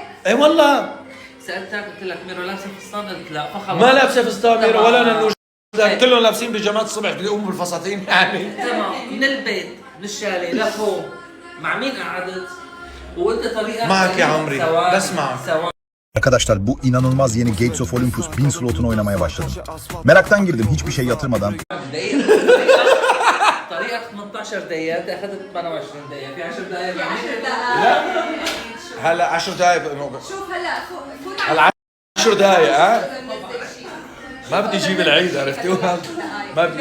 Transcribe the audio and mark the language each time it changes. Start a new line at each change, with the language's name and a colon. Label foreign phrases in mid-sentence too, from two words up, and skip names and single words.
Arabic: اي والله سألتك قلت لك ميرو لابسه فستان قلت لا فخلاص ما لابسه فستان ميرو ولا ننوج كلهم لابسين بيجامات الصبح بيقوموا بالفساتين يعني. تمام من البيت من الشاليه لفوق مع مين قعدت؟ وانت طريقك معك يا عمري بس معك.
Turkish: Arkadaşlar bu inanılmaz yeni Gates of Olympus 1000 slotunu oynamaya başladım. Meraktan girdim hiçbir şey yatırmadan.
Arabic: طريقك 18 دقيقة انت اخذت 28 دقيقة في 10 دقائق في 10 لا دقائق. هلا 10 دقائق شوف هلا فوت هلا 10 دقائق ها ما بدي اجيب العيد عرفتي ما بدي.